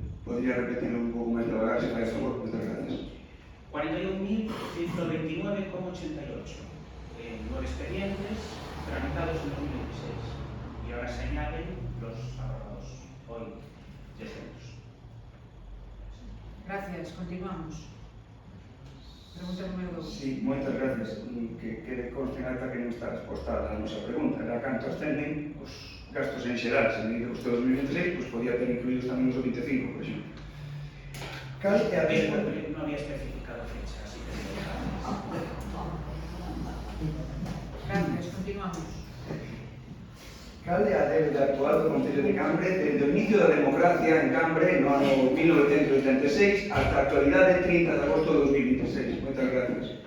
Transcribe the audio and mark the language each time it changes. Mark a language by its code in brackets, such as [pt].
[es] Podría repetirlo [gl] un pouco máis devagar, se fai a favor? [es] Muchas gracias. 41.129,88. 9 expedientes tramitados en 2016. Y ahora se añaden los aprobados hoy, 300. [gl] Gracias, continuamos. Pregunta número 2. Sí, moitas gracias. Que quede conste en acta que non está respostada a nosa pregunta. Era canto ascenden os gastos en xeral. Se me dice usted 2026, pois podía ter incluídos tamén os 25, por exemplo. Cal é a Disculpe, non había especificado fecha, así que... Gracias, continuamos. Cal é a débeda actual do Concello de Cambre desde o inicio da democracia en Cambre no ano 1986 hasta a actualidade 30 de agosto de 2026? Moitas gracias.